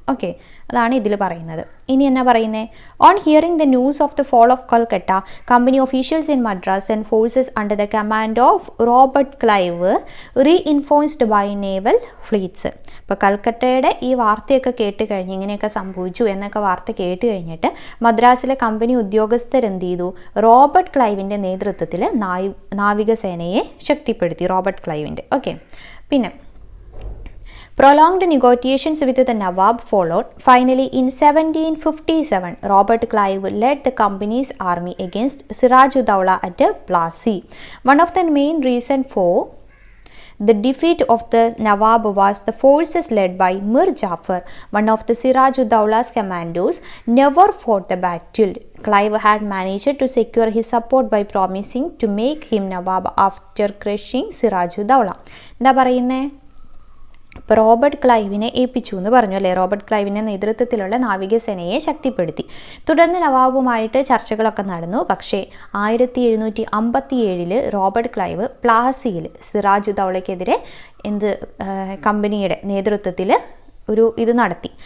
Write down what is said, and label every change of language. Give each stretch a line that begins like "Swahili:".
English: okay,
Malayalam: അതാണ് ഇതിൽ പറയുന്നത്. ഇനി എന്നാ പറയുന്നത്,
English: On hearing the news of the fall of Calcutta, company officials in Madras and forces under the command of Robert Clive reinforced by naval fleets.
Malayalam: ഇപ്പോൾ കൽക്കട്ടയുടെ ഈ വാർത്തയൊക്കെ കേട്ട് കഴിഞ്ഞ്, ഇങ്ങനെയൊക്കെ സംഭവിച്ചു എന്നൊക്കെ വാർത്ത കേട്ട് കഴിഞ്ഞിട്ട് മദ്രാസിലെ കമ്പനി ഉദ്യോഗസ്ഥരെന്ത് ചെയ്തു, റോബർട്ട് ക്ലൈവിൻ്റെ നേതൃത്വത്തിൽ നാവികസേനയെ ശക്തിപ്പെടുത്തി, റോബർട്ട് ക്ലൈവിൻ്റെ.
English: okay,
Malayalam: പിന്നെ
English: prolonged negotiations with the Nawab followed. Finally, in 1757, Robert Clive led the company's army against Siraj ud Dawla at Plassey. One of the main reasons for the defeat of the Nawab was the forces led by Mir Jafar, one of the Siraj ud Dawla's commandos, never fought the battle. Clive had managed to secure his support by promising to make him Nawab after crushing Siraj ud Dawla.
Malayalam: എന്താ പറയുന്നേ, ഇപ്പോൾ Robert ക്ലൈവിനെ ഏൽപ്പിച്ചു എന്ന് പറഞ്ഞു അല്ലേ, Robert ക്ലൈവിൻ്റെ നേതൃത്വത്തിലുള്ള നാവികസേനയെ ശക്തിപ്പെടുത്തി. തുടർന്ന് നവാബുമായിട്ട് ചർച്ചകളൊക്കെ നടന്നു. പക്ഷേ 1757 റോബർട്ട് ക്ലൈവ് പ്ലാസിയിൽ സിറാജ് ഉദ് ദൗളയ്ക്കെതിരെ കമ്പനിയുടെ നേതൃത്വത്തിൽ ഇത് നടത്തി.